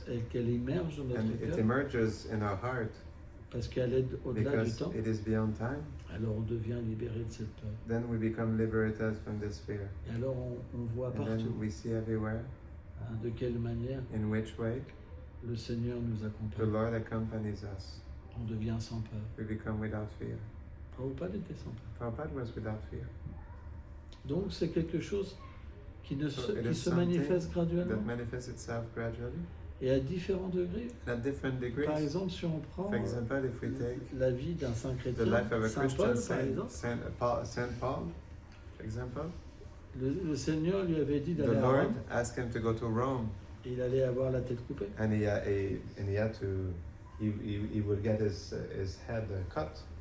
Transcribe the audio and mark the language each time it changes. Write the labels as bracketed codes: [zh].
[fr] qu'elle émerge dans notre [en] and it [fr] cœur, [en] emerges in our heart [fr] parce qu'elle est au-delà du [en] because [fr] temps, [en] it is beyond time, [fr] alors on devient libéré de cette peur. [en] then we become liberated from this fear. [fr] Et alors on voit [en] And [fr] partout [en] then we see everywhere [fr] hein, de quelle manière [en] in which way [fr] le Seigneur nous [en] the [fr] accompagne. [en] Lord accompanies us. [fr] On devient sans peur. [en] We become without fear. [fr] Prabhupada était sans peur. [en] Prabhupada was without fear. [fr] Donc c'est quelque chose qui, [en] So it [fr] qui [en] is [fr] se [en] something [fr] manifeste [en] that [fr] graduellement [en] manifests itself gradually [fr] et à différents degrés. [en] and at different degrees. [fr] Par exemple, si on prend [en] For example, if we take [fr] la vie d'un saint [en] the [fr] chrétien, [en] life of a [fr] Saint [en] Christian [fr] Paul par [en] saint, [fr] exemple, [en] Saint Paul, for example, [fr] le Seigneur lui avait dit [en] the [fr] d'aller à [en] Lord [fr] Rome [en] asked him to go to Rome, [fr] et il allait avoir la tête coupée. [en] and he had to, he would get his head cut,